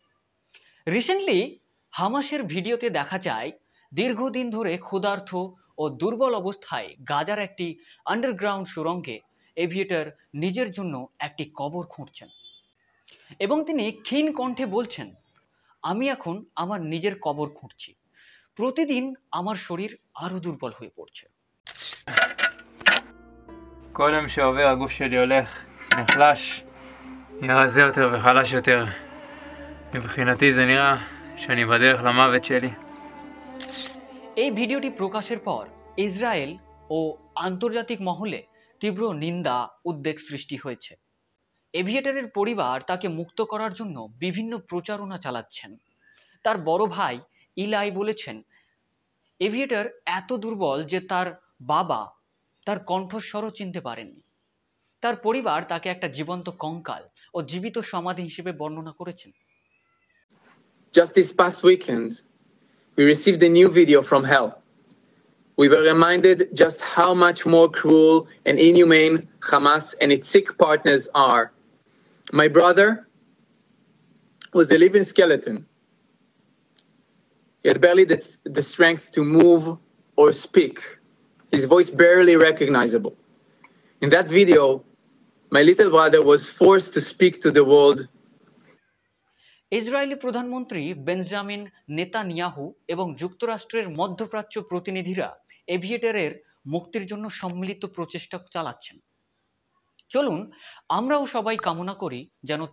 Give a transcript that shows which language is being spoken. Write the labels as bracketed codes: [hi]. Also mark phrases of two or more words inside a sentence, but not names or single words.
[bn] রিসেন্টলি হামাসের ভিডিওতে দেখা যায় দীর্ঘদিন ধরে ক্ষুধার্ত ও দুর্বল অবস্থায় গাজার একটি আন্ডারগ্রাউন্ড সুড়ঙ্গে এভিয়েটর নিজের জন্য একটি কবর খুঁড়ছেন এবং তিনি ক্ষীণ কণ্ঠে বলছেন, আমি এখন আমার নিজের কবর খুঁড়ছি, প্রতিদিন আমার শরীর আরো দুর্বল হয়ে পড়ছে। [he] כל יום שעובר הגוף שלי הולך, נחלש, נראה רזה יותר וחלש יותר. מבחינתי זה נראה שאני בדרך למוות שלי. [bn] এই ভিডিওটি প্রকাশের পর ইসরায়েল ও আন্তর্জাতিক মহলে তীব্র নিন্দা উদ্বেগ সৃষ্টি হয়েছে। এভিয়েটরের পরিবার তাকে মুক্ত করার জন্য বিভিন্ন প্রচারণা চালাচ্ছেন। তার বড় ভাই ইলাই বলেছেন, এভিয়েটর এত দুর্বল যে তার বাবা তার কণ্ঠস্বরও চিনতে পারেননি। তার পরিবার তাকে একটা জীবন্ত কঙ্কাল ও জীবিত সমাধি হিসেবে বর্ণনা করেছেন। [en] Just this past weekend, we received a new video from hell. We were reminded just how much more cruel and inhumane Hamas and its sick partners are. My brother was a living skeleton. He had barely the strength to move or speak, his voice barely recognizable. In that video, my little brother was forced to speak to the world. [bn] ইসরায়েলি প্রধানমন্ত্রী বেঞ্জামিন নেতানিয়াহু এবং যুক্তরাষ্ট্রের মধ্যপ্রাচ্য প্রতিনিধিরা এভিয়েটরের মুক্তির জন্য সম্মিলিত প্রচেষ্টা চালাচ্ছেন। চলুন আমরাও সবাই কামনা করি যেন